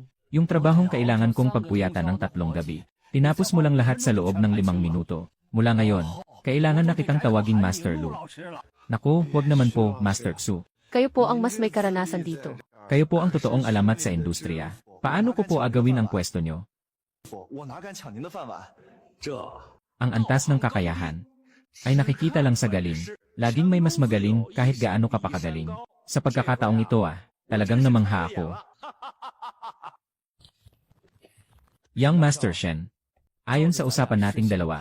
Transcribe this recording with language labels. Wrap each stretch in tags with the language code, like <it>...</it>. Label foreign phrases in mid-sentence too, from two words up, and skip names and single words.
<tl>Yung trabahong kailangan kong pagpuyatan ng 3 gabi. Tinapos mo lang lahat sa loob ng 5 minuto. Mula ngayon, kailangan na kitang tawaging Master Lu. Naku, wag naman po, Master Xu. Kayo po ang mas may karanasan dito. Kayo po ang totoong alamat sa industriya. Paano ko po agawin ang pwesto nyo?</tl> <zh>我哪敢抢您的饭碗？这</zh> <tl>Ang antas ng kakayahan ay nakikita lang sa galing. Laging may mas magaling kahit gaano ka pa kagaling. Sa pagkakataong ito talagang namangha ako. Young Master Shen, ayon sa usapan nating dalawa,</tl>